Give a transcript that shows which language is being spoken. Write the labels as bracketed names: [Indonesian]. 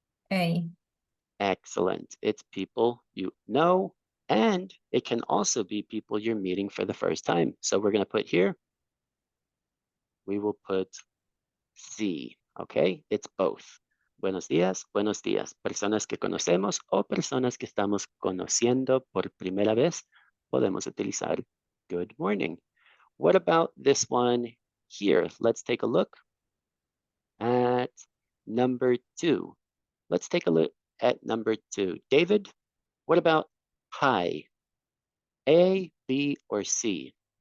[English] Hey. Excellent. It's people you know, and it can also be people you're meeting for the first time. So we're going to put here, we will put C, okay? It's both. [Spanish] buenos días, buenos días. Personas que conocemos o personas que estamos conociendo por primera vez, podemos utilizar [English] good morning. What about this one here? Let's take a look at number 2. Let's take a look at number 2. David, what about hi? A, B, or C?